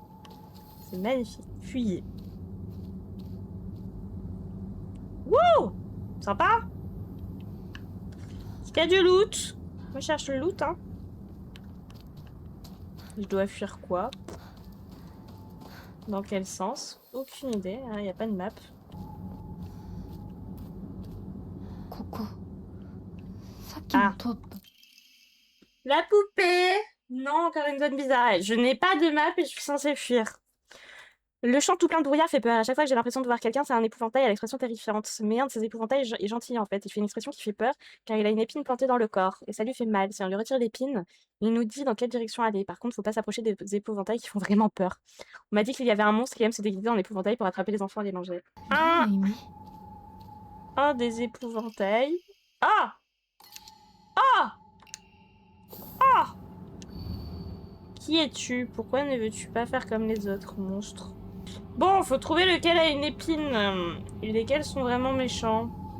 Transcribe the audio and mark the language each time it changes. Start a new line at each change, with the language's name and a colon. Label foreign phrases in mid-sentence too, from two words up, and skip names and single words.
French: C'est magnifique. Fuyez. Wouh! Sympa? Est-ce qu'il y a du loot? Moi, je cherche le loot, hein. Je dois fuir quoi? Dans quel sens? Aucune idée, il n'y a pas de map.
Japanese: ここさっきも通った
French: La poupée! Non, encore une zone bizarre. Je n'ai pas de map et je suis censée fuir. Le champ tout plein de brouillard fait peur. À chaque fois que j'ai l'impression de voir quelqu'un, c'est un épouvantail à l'expression terrifiante. Mais un de ces épouvantails est gentil en fait. Il fait une expression qui fait peur car il a une épine plantée dans le corps. Et ça lui fait mal. Si on lui retire l'épine, il nous dit dans quelle direction aller. Par contre, faut pas s'approcher des épouvantails qui font vraiment peur. On m'a dit qu'il y avait un monstre qui aime se déguiser en épouvantail pour attraper les enfants et les manger.
Japanese: 何の意味
French: Un des épouvantails. Ah! Ah! Ah! Qui es-tu? Pourquoi ne veux-tu pas faire comme les autres monstres? Bon, faut trouver lequel a une épine et lesquels sont vraiment méchants.